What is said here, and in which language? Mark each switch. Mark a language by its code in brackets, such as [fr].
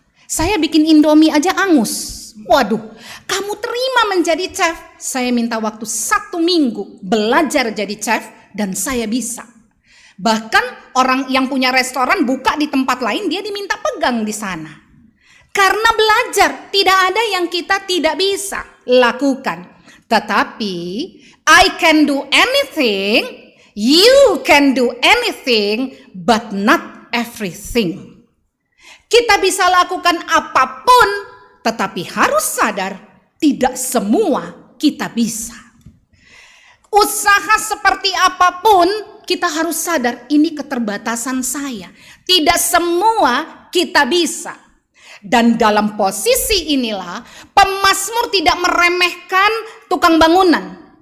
[id] Saya bikin Indomie aja angus. Waduh, kamu terima menjadi chef? Saya minta waktu 1 minggu belajar jadi chef dan saya bisa. Bahkan orang yang punya restoran buka di tempat lain, dia diminta pegang di sana. Karena belajar, tidak ada yang kita tidak bisa lakukan. Tetapi [en] I can do anything, you can do anything, but not everything. [id] Kita bisa lakukan apapun, tetapi harus sadar tidak semua kita bisa. Usaha seperti apapun, kita harus sadar ini keterbatasan saya. Tidak semua kita bisa. Dan dalam posisi inilah pemazmur tidak meremehkan tukang bangunan.